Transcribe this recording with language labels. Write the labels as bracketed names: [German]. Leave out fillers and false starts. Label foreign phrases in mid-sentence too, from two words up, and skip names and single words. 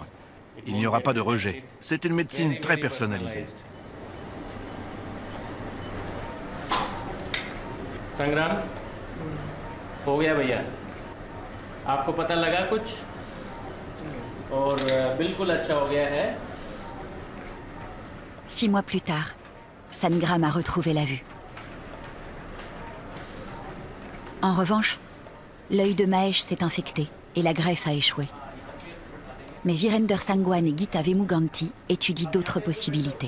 [French] Il n'y aura pas de rejet. C'est une médecine très personnalisée. Sangram, [Hindi] हो गया भैया. आपको पता लगा कुछ? और बिल्कुल अच्छा हो गया है. [French] 6 mois plus tard, Sangram a retrouvé la vue. En revanche, l'œil de Mahesh s'est infecté et la greffe a échoué. Mais Virender Sangwan et Gita Vemuganti étudient d'autres possibilités.